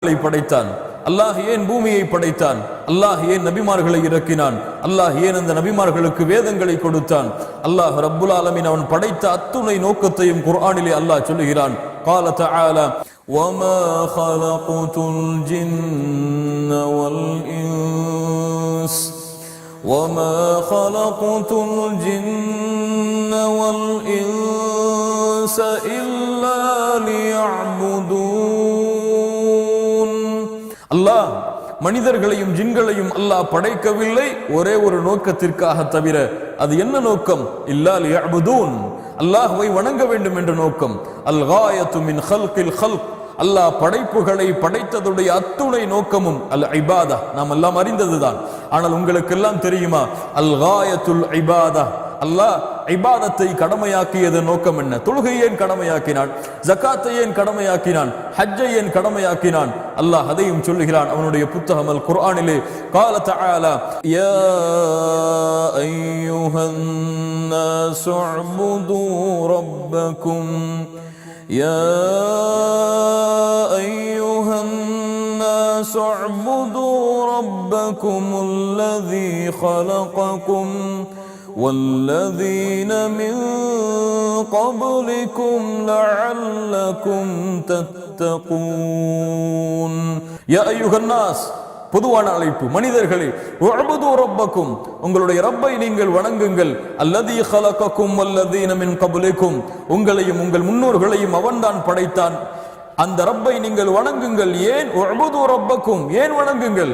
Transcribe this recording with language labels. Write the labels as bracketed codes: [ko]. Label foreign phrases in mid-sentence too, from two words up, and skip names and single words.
[ta] படைத்தான்? அல்லாஹ் ஏன் பூமியை படைத்தான்? அல்லாஹ் ஏன் நபிமார்களை இறக்கினான்? அல்லாஹ் ஏன் அந்த நபிமார்களுக்கு வேதங்களை கொடுத்தான்? அல்லாஹ் [ar] رب العالمين [ta] அவன் படைத்த அத்துணை நோக்கத்தையும் குர்ஆனிலே அல்லாஹ் சொல்லுகிறான். [ar] قال تعالى وما خلقت الجن والإنس وما خلقت الجن والإنس إلا ليعبدون. [ta] அல்லாஹ் மனிதர்களையும் ஜின்களையும் அல்லாஹ் படைக்கவில்லை ஒரே ஒரு நோக்கத்திற்காக தவிர. அது என்ன நோக்கம்? [ar] إلا ليعبدون, [ta] அல்லாஹ்வை வணங்க வேண்டும் என்ற நோக்கம். [ar] الغاية من خلق الخلق, [ta] அல்லாஹ் படைப்புகளை படைத்ததுடைய அத்துணை நோக்கமும் அல் இபாதா. நாம் எல்லாம் அறிந்ததுதான். ஆனால் உங்களுக்கு எல்லாம் தெரியுமா? [ar] الغاية العبادة, [ta] அல்லாஹ் இபாதத்தை கடமையாக்கியது நோக்கம் என்ன? தொழுகை ஏன் கடமையாக்கினான்? ஜகாத்தை ஏன் கடமையாக்கினான்? ஹஜ்ஜை ஏன் கடமையாக்கினான்? அல்லாஹ் அதையும் சொல்லுகிறான் அவனுடைய புத்தகம் அல் குர்ஆனிலே. [ar] قال تعالى يا أيها الناس اعبدوا ربكم يا أيها الناس اعبدوا ربكم الذي خلقكم والذين من قبلكم لعلكم تتقون. يا أيها الناس, [ta] பொதுவான அழைப்பு. மனிதர்களே, [ar] اعبدوا ربكم, [ta] உங்களுடைய ரப்பை நீங்கள் வணங்குங்கள். [ar] الذي خلقكم والذين من قبلكم, [ta] உங்களையும் உங்கள் முன்னோர்களையும் அவன்தான் படைத்தான். அந்த ரப்பை நீங்கள் வணங்குங்கள். ஏன்? [ar] اعبدوا ربكم, [ta] ஏன் வணங்குங்கள்?